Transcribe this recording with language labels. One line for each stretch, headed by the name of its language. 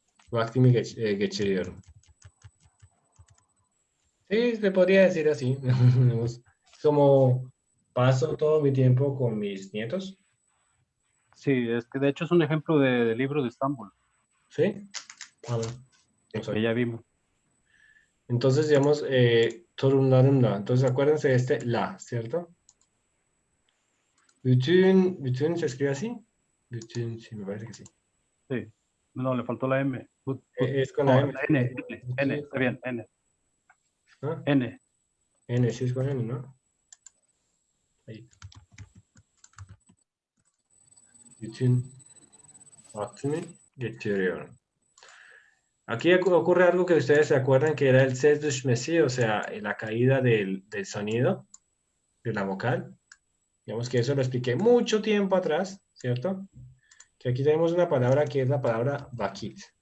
Turkish: Vaktimi geçiriyorum.
Spanish: Sí, se podría decir así. Como paso todo mi tiempo con mis nietos. Sí, es que de hecho es un ejemplo de libro de Estambul. ¿Sí? No sé. Que ya vimos. Entonces, digamos, torunlarımla. Entonces, acuérdense de este la, ¿cierto? Bütün se escribe así. Bütün, sí, me parece que sí. Sí. No, le faltó la M. Es con la M. N, está bien, N. ¿Ah? N. N, sí es con N, ¿no? Ahí.
Turkish: Bütün vaktimi geçiriyorum.
Spanish: Aquí ocurre algo que ustedes se acuerdan que era el ses düşmesi, o sea, la caída del sonido, de la vocal. Digamos que eso lo expliqué mucho tiempo atrás, ¿cierto? Que aquí tenemos una palabra que es la palabra vakit.